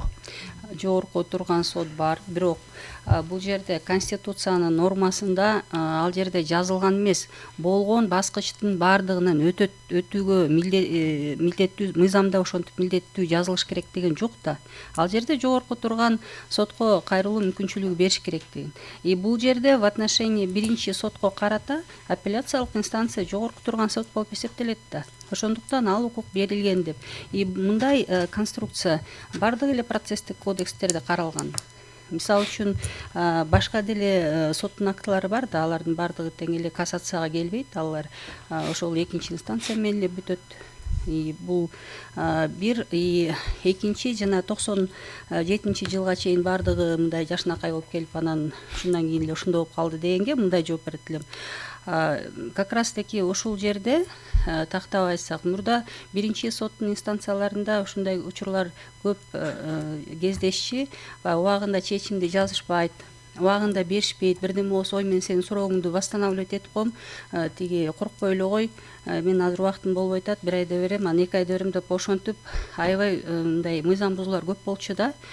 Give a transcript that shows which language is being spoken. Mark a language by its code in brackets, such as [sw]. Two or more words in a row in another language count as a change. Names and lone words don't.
[ky] Жогорку турган сот бар, бирок бул жерде конституциянын нормасында ал жерде жазылган эмес. Болгон баскычтын баардыгынан өтүүгө милдеттүү, мыйзамда ошентип милдеттүү жазылыш керек деген жок да. Ал жерде жогорку турган сотко кайрылуу мүмкүнчүлүгү бериш керек деген. Бул жерде [ru] в отношении [ky] биринчи сотко карата апелляциялык инстанция жогорку турган сот болуп эсептелет да. Ошондуктан ал укук берилген деп. Мындай конструкция бардык эле процесстик кодекстерде каралган. Мисалы үчүн башка деле соттун актылары бар да, алардын бардыгы тең эле кассацияга келбейт, алар ошол экинчи инстанция менен эле бүтөт. Бул бир, экинчи жана 97-жылга чейин бардыгы мындай жашынакай болуп келип, анан ушундан кийин эле ушундай болуп калды дегенге мындай жооп берет элем. [ru] Как раз таки [ky] ушул жерде тактабайсак, мурда биринчи соттун инстанцияларында ушундай учурлар көп кездешчи, убагында чечимди жазышпайт, убагында беришпейт, бирдеме болсо ой мен сенин сурооңду восстанавливать этип коем, тиги коркпой эле кой, мен азыр убактым болбой атат, 1 айда берем, анан 2 айда берем деп ошентип аябай мындай мыйзам бузуулар көп болчу да.